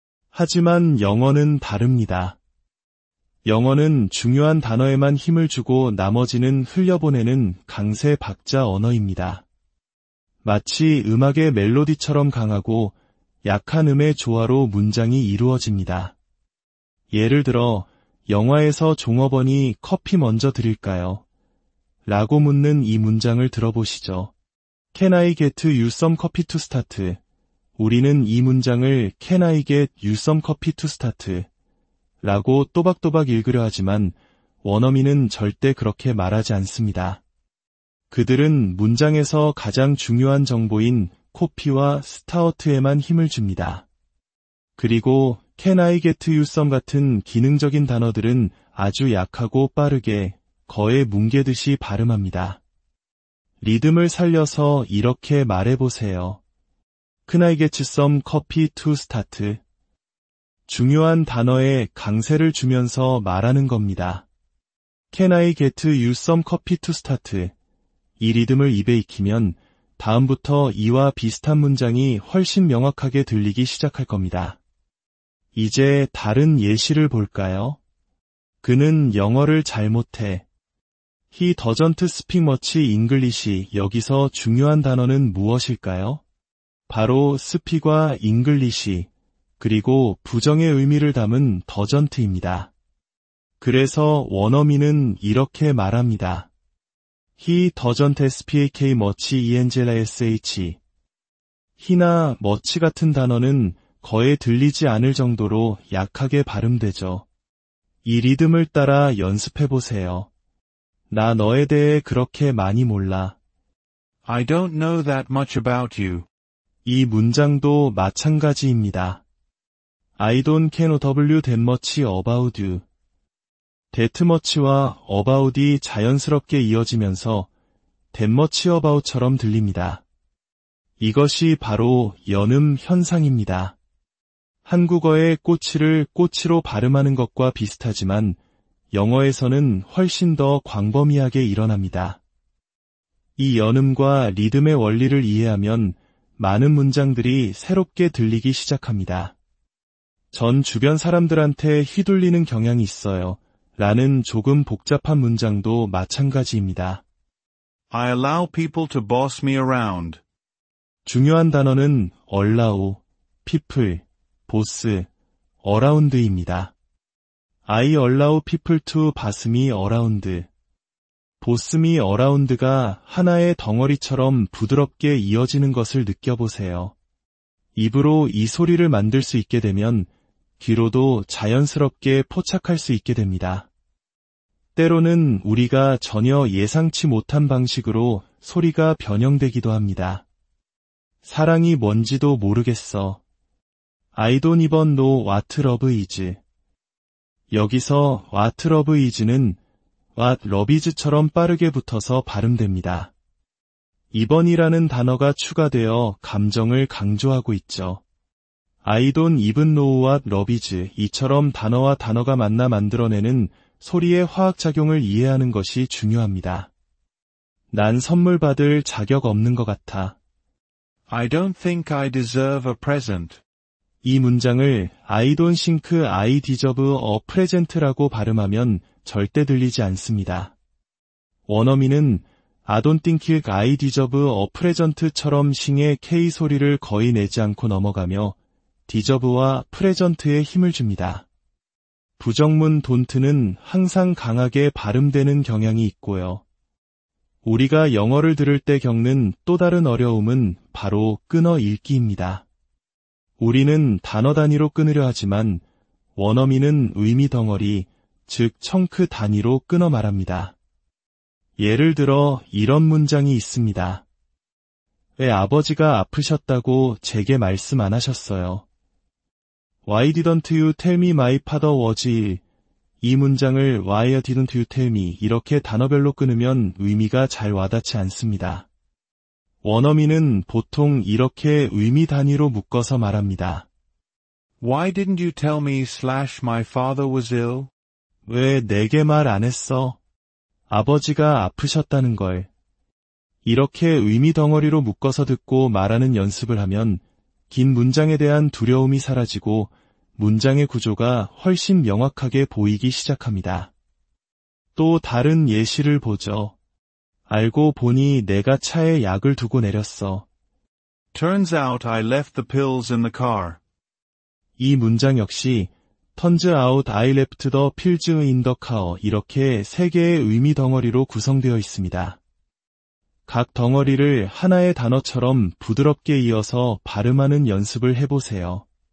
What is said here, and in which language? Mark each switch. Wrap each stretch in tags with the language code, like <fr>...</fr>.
<ko>하지만 영어는 다릅니다. 영어는 중요한 단어에만 힘을 주고 나머지는 흘려보내는 강세 박자 언어입니다. 마치 음악의 멜로디처럼 강하고 약한 음의 조화로 문장이 이루어집니다. 예를 들어 영화에서 종업원이 커피 먼저 드릴까요? 라고 묻는 이 문장을 들어보시죠.</ko> <en>Can I get you some coffee to start?</en> <ko>우리는 이 문장을</ko> <en>Can I get you some coffee to start?</en> <ko>라고 또박또박 읽으려 하지만 원어민은 절대 그렇게 말하지 않습니다. 그들은 문장에서 가장 중요한 정보인 코피와 스타어트에만 힘을 줍니다. 그리고</ko> <en>Can I get you some</en> <ko>같은 기능적인 단어들은 아주 약하고 빠르게 거의 뭉개듯이 발음합니다. 리듬을 살려서 이렇게 말해보세요.</ko> <en>Can I get you some coffee to start?</en> <ko>중요한 단어에 강세를 주면서 말하는 겁니다.</ko> <en>Can I get you some coffee to start?</en> <ko>이 리듬을 입에 익히면 다음부터 이와 비슷한 문장이 훨씬 명확하게 들리기 시작할 겁니다. 이제 다른 예시를 볼까요? 그는 영어를 잘 못해.</ko> <en>He doesn't speak much English.</en> <ko>여기서 중요한 단어는 무엇일까요? 바로 speak과 English, 그리고 부정의 의미를 담은 doesn't입니다. 그래서 원어민은 이렇게 말합니다.</ko> <en>He doesn't speak much English.</en> <ko>he나 much 같은 단어는 거의 들리지 않을 정도로 약하게 발음되죠. 이 리듬을 따라 연습해보세요. 나 너에 대해 그렇게 많이 몰라.</ko> <en>I don't know that much about you.</en> <ko>이 문장도 마찬가지입니다.</ko> <en>I don't know that much about you. that much</en> <ko>와 about이 자연스럽게 이어지면서</ko> <en>that much about</en> <ko>처럼 들립니다. 이것이 바로 연음 현상입니다. 한국어의 꼬치를 꼬치로 발음하는 것과 비슷하지만 영어에서는 훨씬 더 광범위하게 일어납니다. 이 연음과 리듬의 원리를 이해하면 많은 문장들이 새롭게 들리기 시작합니다. 전 주변 사람들한테 휘둘리는 경향이 있어요. 라는 조금 복잡한 문장도 마찬가지입니다.</ko> <en>I allow people to boss me around.</en> <ko>중요한 단어는 allow, people, boss, around입니다.</ko> <en>I allow people to boss me around. boss me around</en> <ko>가 하나의 덩어리처럼 부드럽게 이어지는 것을 느껴보세요. 입으로 이 소리를 만들 수 있게 되면 귀로도 자연스럽게 포착할 수 있게 됩니다. 때로는 우리가 전혀 예상치 못한 방식으로 소리가 변형되기도 합니다. 사랑이 뭔지도 모르겠어.</ko> <en>I don't even know what love is.</en> <ko>여기서</ko> <en>what love is</en> <ko>는 what love is처럼 빠르게 붙어서 발음됩니다. 이번이라는 단어가 추가되어 감정을 강조하고 있죠.</ko> <en>I don't even know what love is.</en> <ko>이처럼 단어와 단어가 만나 만들어내는 소리의 화학작용을 이해하는 것이 중요합니다. 난 선물 받을 자격 없는 것 같아.</ko> <en>I don't think I deserve a present.</en> <ko>이 문장을</ko> <en>I don't think I deserve a present</en> <ko>라고 발음하면 절대 들리지 않습니다. 원어민은</ko> <en>I don't think I deserve a present</en> <ko>처럼 싱의 K 소리를 거의 내지 않고 넘어가며 deserve와 present에 힘을 줍니다. 부정문 don't는 항상 강하게 발음되는 경향이 있고요. 우리가 영어를 들을 때 겪는 또 다른 어려움은 바로 끊어 읽기입니다. 우리는 단어 단위로 끊으려 하지만 원어민은 의미 덩어리, 즉 청크 단위로 끊어 말합니다. 예를 들어 이런 문장이 있습니다. 왜 아버지가 아프셨다고 제게 말씀 안 하셨어요?</ko> <en>Why didn't you tell me my father was ill?</en> <ko>이 문장을</ko> <en>Why didn't you tell me</en> <ko>이렇게 단어별로 끊으면 의미가 잘 와닿지 않습니다. 원어민은 보통 이렇게 의미 단위로 묶어서 말합니다.</ko> <en>Why didn't you tell me my father was ill?</en> <ko>왜 내게 말 안 했어? 아버지가 아프셨다는 걸. 이렇게 의미 덩어리로 묶어서 듣고 말하는 연습을 하면 긴 문장에 대한 두려움이 사라지고 문장의 구조가 훨씬 명확하게 보이기 시작합니다. 또 다른 예시를 보죠. 알고 보니 내가 차에 약을 두고 내렸어.</ko> <en>Turns out I left the pills in the car.</en> <ko>이 문장 역시</ko> <en>Turns out I left the pills in the car</en> <ko>이렇게 세 개의 의미 덩어리로 구성되어 있습니다. 각 덩어리를 하나의 단어처럼 부드럽게 이어서 발음하는 연습을 해보세요.</ko>